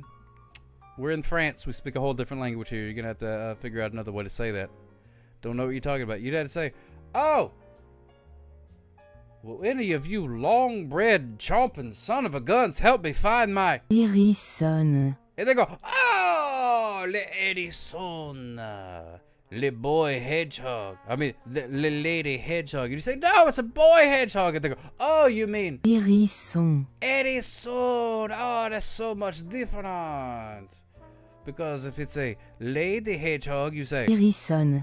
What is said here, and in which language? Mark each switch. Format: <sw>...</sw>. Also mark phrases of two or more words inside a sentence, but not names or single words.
<en>We're in France. We speak a whole different language here. You're going to have to figure out another way to say that. Don't know what you're talking about. You'd have to say, "Oh, will any of you long-bred, chomping son of a guns help me find my..." Hérisson. And they go, "Oh,</en> <fr>le hérisson,</fr> <en>le boy hedgehog. I mean, the lady hedgehog." And you say, "No, it's a boy hedgehog." And they go, "Oh, you mean hérisson. Hérisson. Oh, that's so much different. Because if it's a lady hedgehog, you say hérisson.</en>